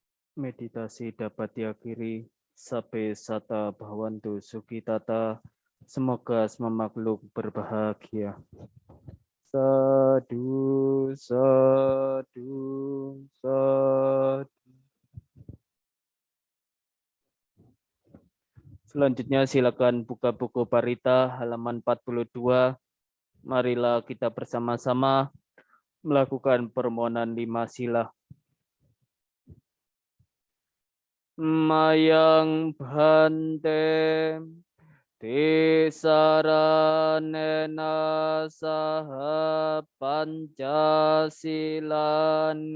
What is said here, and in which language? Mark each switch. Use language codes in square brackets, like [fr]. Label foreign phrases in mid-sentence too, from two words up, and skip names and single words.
[id] Meditasi dapat diakhiri. [pi] Sabe sata bhavantu sukitata. [id] Semoga semua makhluk berbahagia. [pi] Sadu, sadu, sadu. [id] Selanjutnya silakan buka buku Parita halaman 42. Marilah kita bersama-sama melakukan permohonan 5 sila. [pi] Mayang bhante tisaranena saha pancasila